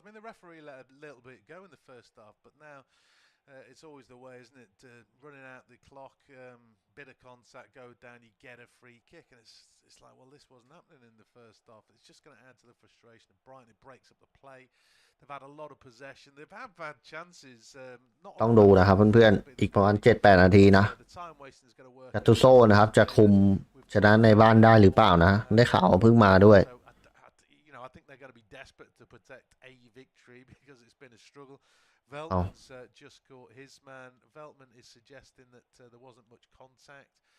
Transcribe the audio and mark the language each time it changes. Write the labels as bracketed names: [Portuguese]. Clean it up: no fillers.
[English] I mean, the referee let a little bit go in the first half, but now it's always the way, isn't it? Running out the clock, bit of contact, go down, you get a free kick, and it's like, well, this wasn't happening in the first half. It's just going to add to the frustration of Brighton. It breaks up the play. They've had a lot of possession. They've had chances. [Thai] ต้องดูนะครับเพื่อนๆอีกประมาณ 7-8 นาทีนะกัตตุโซ่นะครับจะคุมชนะในบ้านได้หรือเปล่านะได้ข่าวเพิ่งมาด้วย [English] I think they're going to be desperate to protect a victory because it's been a struggle. Veltman's just caught his man. Veltman is suggesting that there wasn't much contact.